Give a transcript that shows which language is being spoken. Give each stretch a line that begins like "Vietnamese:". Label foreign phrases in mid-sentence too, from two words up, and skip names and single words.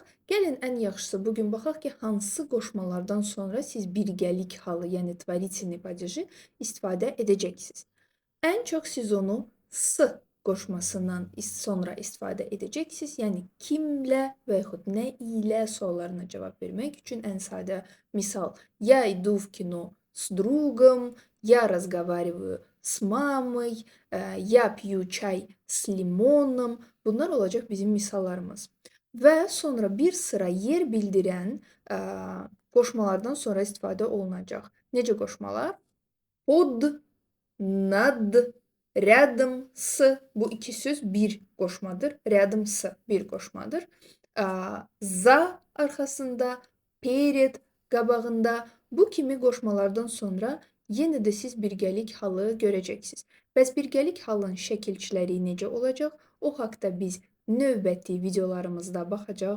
Azerbaijani: Gəlin ən yaxşısı bu gün baxaq ki, hansı qoşmalardan sonra siz birgəlik halı, yəni
Russian: творительный падежи
Azerbaijani: istifadə edəcəksiniz. Ən çox siz onu "s" qoşmasından sonra istifadə edəcəksiniz. Yəni kimlə və yaxud nə ilə suallarına cavab vermək üçün ən sadə misal:
Russian: "Я иду в кино с другом", "Я разговариваю с мамой", "Я пью чай с лимоном".
Azerbaijani: Bunlar olacaq bizim misallarımız. Və sonra bir sıra yer bildirən qoşmalardan sonra istifadə olunacaq. Necə qoşmalar?
Russian: Под, над, рядом с.
Azerbaijani: Bu iki söz bir qoşmadır.
Russian: Рядом с
Azerbaijani: bir qoşmadır. За arxasında, перед qabağında bu kimi qoşmalardan sonra yenə də siz birgəlik halı görəcəksiniz. Bəs birgəlik halın şəkilçiləri necə olacaq? O haqda biz növbəti videolarımızda baxacağıq.